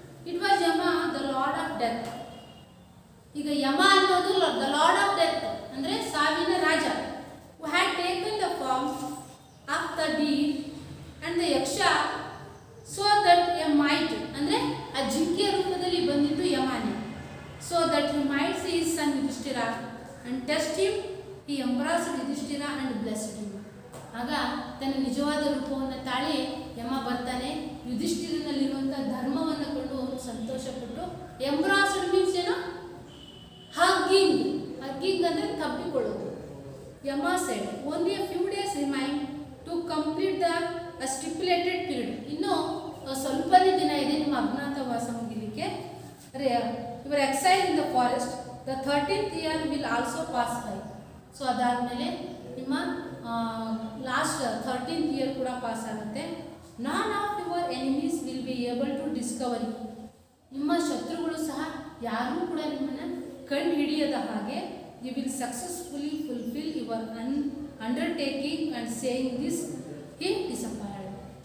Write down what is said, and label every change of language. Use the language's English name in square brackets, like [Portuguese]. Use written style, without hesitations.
[English] It was Yama the lord of death. [Kannada] ಈಗ ಯಮ ಅನ್ನೋದು [English] the lord of death [Kannada] ಅಂದರೆ ಸಾವಿನ ರಾಜ. [English] who had taken the form of the deer and the Yaksha so that a might [Kannada] ಅಂದರೆ ಆ ಜಿಂಕೆಯ ರೂಪದಲ್ಲಿ ಬಂದಿದ್ದು ಯಮನೇ. [English] so that he might see his son Yudhishthira and test him. He embraced Yudhishthira and blessed him. [Kannada] ಆಗ ತನ್ನ ನಿಜವಾದ ರೂಪವನ್ನು ತಾಳಿ ಯಮ ಬರ್ತಾನೆ, ಯುಧಿಷ್ಠಿರನಲ್ಲಿರುವಂಥ ಧರ್ಮವನ್ನು ಕೊಂಡು ಸಂತೋಷಪಟ್ಟು, [English] embraced means [Kannada] ಏನೋ ಹಗ್ಗಿಂಗ್, ಹಗ್ಗಿಂಗ್ ಅಂದರೆ ತಬ್ಬಿಕೊಳ್ಳೋದು. [English] Yama said only a few days remain to complete the stipulated period. [Kannada] ಇನ್ನು ಸ್ವಲ್ಪನೇ ದಿನ ಇದೆ ನಿಮ್ಮ ಅಜ್ಞಾತವಾಸ ಮುಗಿಲಿಕ್ಕೆ. [English] Your exile in the forest the 13th year will also pass by. [Kannada] So ಅದಾದಮೇಲೆ ನಿಮ್ಮ ಲಾಸ್ಟ್ 13th year ಕೂಡ ಪಾಸ್ ಆಗುತ್ತೆ. [English] None of your enemies will be able to discover you. [Kannada] ನಿಮ್ಮ ಶತ್ರುಗಳು ಸಹ ಯಾರೂ ಕೂಡ ನಿಮ್ಮನ್ನು ಕಂಡು ಹಿಡಿಯದ ಹಾಗೆ, [English] You will successfully fulfil your undertaking and saying this he disappeared.